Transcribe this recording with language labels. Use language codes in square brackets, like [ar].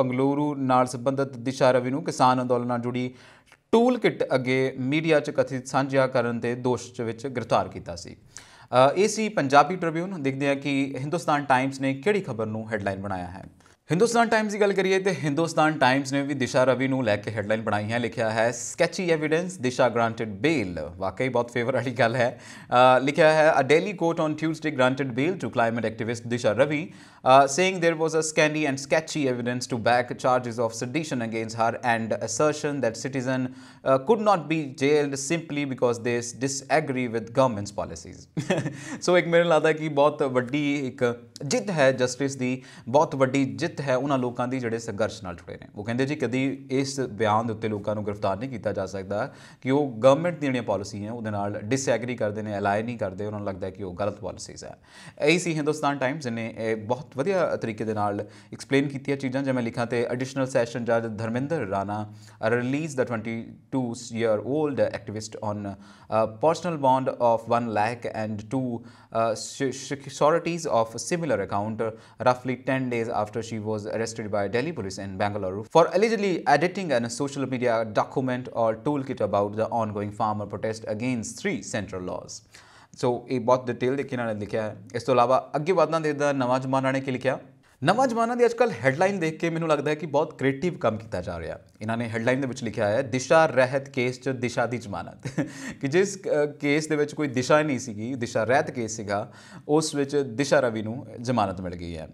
[pa] ਬੰਗਲੁਰੂ ਨਾਲ ਸੰਬੰਧਿਤ ਦਿਸ਼ਾ ਰਵੀ ਨੂੰ ਕਿਸਾਨ ਅੰਦੋਲਨ ਨਾਲ ਜੁੜੀ ਟੂਲ ਕਿਟ ਅੱਗੇ ਮੀਡੀਆ 'ਚ ਕਥਿਤ ਸਾਂਝਾ ਕਰਨ ਦੇ ਦੋਸ਼ ਵਿੱਚ ਗ੍ਰਿਫਤਾਰ ਕੀਤਾ ਸੀ। ਇਹ ਸੀ ਪੰਜਾਬੀ ਟ੍ਰਿਬਿਊਨ। ਦੇਖਦੇ ਹਾਂ ਕਿ ਹਿੰਦੁਸਤਾਨ ਟਾਈਮਸ ਨੇ ਕਿਹੜੀ ਖਬਰ ਨੂੰ ਹੈਡਲਾਈਨ ਬਣਾਇਆ ਹੈ। ਹਿੰਦੁਸਤਾਨ ਟਾਈਮਸ ਦੀ ਗੱਲ ਕਰੀਏ ਤਾਂ ਹਿੰਦੁਸਤਾਨ ਟਾਈਮਸ ਨੇ ਵੀ ਦਿਸ਼ਾ ਰਵੀ ਨੂੰ ਲੈ ਕੇ ਹੈਡਲਾਈਨ ਬਣਾਈ ਹੈ। ਲਿਖਿਆ ਹੈ [en] Sketchy evidence Disha granted bail. [pa] ਵਾਕਈ ਬਹੁਤ ਫੇਵਰ ਵਾਲੀ ਗੱਲ ਹੈ। ਲਿਖਿਆ ਹੈ [en] A Delhi court on Tuesday granted bail to climate activist Disha Ravi saying there was a scanty and sketchy evidence to back charges of sedition against her and assertion that citizen could not be jailed simply because they disagree with government's policies। [pa] ਸੋ ਇੱਕ ਮੈਨੂੰ ਲੱਗਦਾ ਕਿ ਬਹੁਤ ਵੱਡੀ ਇੱਕ ਜਿੱਤ ਹੈ ਜਸਟਿਸ ਦੀ, ਬਹੁਤ ਵੱਡੀ ਜਿੱਤ ਹੈ ਉਹਨਾਂ ਲੋਕਾਂ ਦੀ ਜਿਹੜੇ ਸੰਘਰਸ਼ ਨਾਲ ਜੁੜੇ ਨੇ। ਉਹ ਕਹਿੰਦੇ ਜੀ ਕਦੀ ਇਸ ਬਿਆਨ ਦੇ ਉੱਤੇ ਲੋਕਾਂ ਨੂੰ ਗ੍ਰਿਫਤਾਰ ਨਹੀਂ ਕੀਤਾ ਜਾ ਸਕਦਾ ਕਿ ਉਹ ਗਵਰਨਮੈਂਟ ਦੀਆਂ ਜਿਹੜੀਆਂ ਪਾਲਿਸੀਆਂ ਉਹਦੇ ਨਾਲ ਡਿਸਐਗਰੀ ਕਰਦੇ ਨੇ, ਅਲਾਈ ਨਹੀਂ ਕਰਦੇ, ਉਹਨਾਂ ਨੂੰ ਲੱਗਦਾ ਕਿ ਉਹ ਗਲਤ ਪਾਲਿਸੀਜ਼ ਹੈ। ਇਹੀ ਸੀ ਹਿੰਦੁਸਤਾਨ ਟਾਈਮਜ਼ ਨੇ ਇਹ ਬਹੁਤ ਵਧੀਆ ਤਰੀਕੇ ਦੇ ਨਾਲ ਐਕਸਪਲੇਨ ਕੀਤੀਆਂ ਚੀਜ਼ਾਂ। ਜੇ ਮੈਂ ਲਿਖਾਂ ਤੇ [en] Additional session ਜੱਜ Dharmendra Rana release the 22-year-old activist on personal bond of 1 lakh and two securities of similar account roughly 10 days after she was arrested by Delhi police in Bangalore for allegedly editing a social media document or toolkit about the ongoing farmer protest against 3 central laws। [pa] ਸੋ ਇਹ ਬਹੁਤ detail ਦੇ ਕੇ ਇਹਨਾਂ ਨੇ ਲਿਖਿਆ ਹੈ। ਇਸ ਤੋਂ ਇਲਾਵਾ ਅੱਗੇ ਵਧਣਾ ਦੇਦਾ ਨਵਾਂ ਜ਼ਮਾਨਾ ਨੇ ਕੀ ਲਿਖਿਆ। ਨਵਾਂ ਜ਼ਮਾਨਾ ਦੀ ਅੱਜਕੱਲ ਹੈਡਲਾਈਨ ਦੇਖ ਕੇ ਮੈਨੂੰ ਲੱਗਦਾ ਹੈ ਕਿ ਬਹੁਤ ਕ੍ਰੀਏਟਿਵ ਕੰਮ ਕੀਤਾ ਜਾ ਰਿਹਾ। ਇਹਨਾਂ ਨੇ ਹੈਡਲਾਈਨ ਦੇ ਵਿੱਚ ਲਿਖਿਆ ਹੈ ਦਿਸ਼ਾ ਰਹਿਤ ਕੇਸ 'ਚ ਦਿਸ਼ਾ ਦੀ ਜ਼ਮਾਨਤ ਕਿ ਜਿਸ ਕੇਸ ਦੇ ਵਿੱਚ ਕੋਈ ਦਿਸ਼ਾ ਹੀ ਨਹੀਂ ਸੀਗੀ, ਦਿਸ਼ਾ ਰਹਿਤ ਕੇਸ ਸੀਗਾ, ਉਸ ਵਿੱਚ ਦਿਸ਼ਾ ਰਵੀ ਨੂੰ ਜ਼ਮਾਨਤ ਮਿਲ ਗਈ ਹੈ।